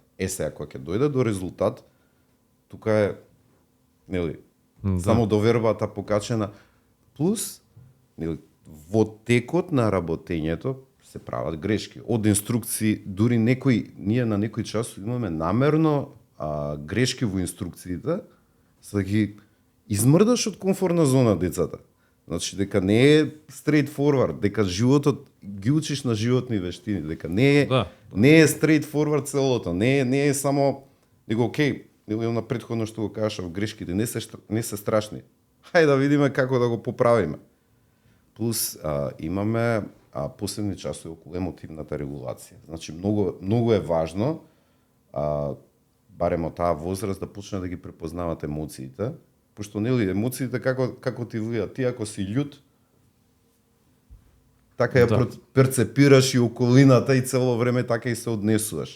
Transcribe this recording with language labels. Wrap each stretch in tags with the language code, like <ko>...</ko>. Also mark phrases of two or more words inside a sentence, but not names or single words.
<mk>Сега кога ќе дојде до резултат, тука е само довербата покачена, плюс во текот на работењето се прават грешки. Од инструкции, дури ние на некој час имаме намерно грешки во инструкциите, за да ги измрдаш од комфортна зона децата. Значи, дека не е</mk> <en>straight forward,</en> <mk>дека животот ги учиш на животни вештини, дека не е</mk> <en>straight forward</en> <mk>целото, не е само, него окей, на претходно што го кажав, грешките не се страшни. Хајде да видиме како да го поправиме. Плюс имаме посебни часови околу емотивната регулација. Значи, многу е важно барем од таа возраст да почне да ги препознават емоциите, пошто нели емоциите како ти влијат, ти ако си љут, така ја перцепираш и околината и цело време така и се однесуваш.</mk>